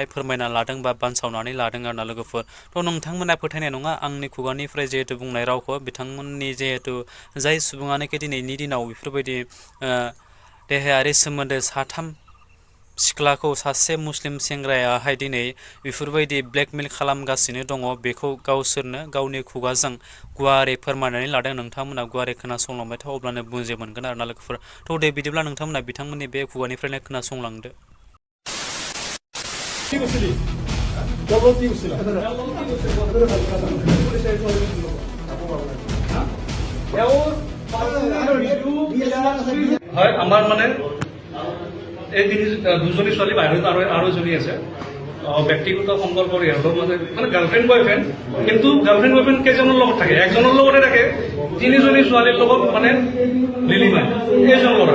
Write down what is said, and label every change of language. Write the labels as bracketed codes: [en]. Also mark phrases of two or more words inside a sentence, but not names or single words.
[brx] फोरमायना लादों बा बानसावनानै लादों आरोना लोगोफोर थ' नोंथांमोना फोथायनाय नङा आंनि खुगानिफ्राय जिहेतु बुंनाय रावखौ बिथांमोननि जिहेतु जाय सुबुङानोखि दिनैनि दिनाव बेफोरबायदि देहायारि सोमोन्दो साथाम सिख्लाखौ सासे मुस्लिम सेंग्रायाहाय दिनै बेफोरबायदि ब्लेकमेल खालामगासिनो दङ बेखौ गावसोरनो गावनि खुगाजों गुवारै फोरमायनानै लादों नोंथांमोना गुवारै खोनासंलांबाय था अब्लानो बुजि मोनगोन आरोना लोगोफोर थ' दे बिदिब्ला नोंथांमोना बिथांमोननि बे खुगानिफ्रायनो खोनासंलांदो [as] হয় আমাৰ মানে এই দুজনী ছোৱালী বাহিৰত আৰু এজনী আছে ব্যক্তিগত সম্পৰ্ক ইহঁতৰ মানে গাৰ্লফ্ৰেণ্ড বয়ফ্ৰেণ্ড কিন্তু গাৰ্লফ্ৰেণ্ড বয়ফ্ৰেণ্ড কেইজনৰ লগত থাকে একজনৰ লগতে থাকে তিনিজনী ছোৱালীৰ লগত মানে লিলি মায় এইজন ল'ৰা